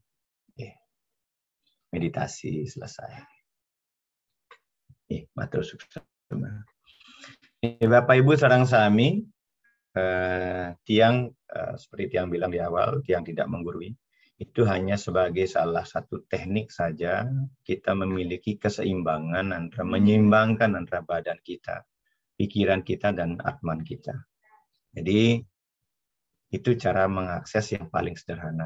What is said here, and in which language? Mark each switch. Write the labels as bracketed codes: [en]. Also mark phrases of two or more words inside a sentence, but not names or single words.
[id] Meditasi selesai. [ban] Matur sukses. [id] Bapak Ibu [ban] sareng sami, [id] tiang seperti tiang bilang di awal, tiang tidak menggurui. Itu hanya sebagai salah satu teknik saja kita memiliki keseimbangan antara menyeimbangkan antara badan kita, pikiran kita dan atman kita. Jadi itu cara mengakses yang paling sederhana.